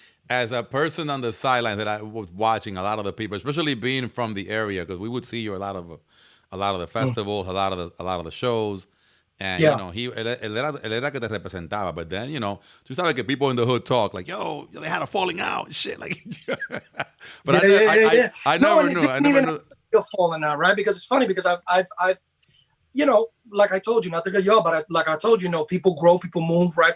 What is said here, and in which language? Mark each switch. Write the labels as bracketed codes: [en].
[en] As a person on the sidelines that I was watching a lot of the people, especially being from the area, because we would see you a lot of the festivals, a lot of the shows. [es] And, él era que te representaba. [en] But then, [es] tú sabes que [en] people in the hood talk like, yo, they had a falling out, shit. Like, but I never knew. You're falling out, right? Because it's funny because I've like I told you, not to get y'all, but like I told you, people grow, people move, right?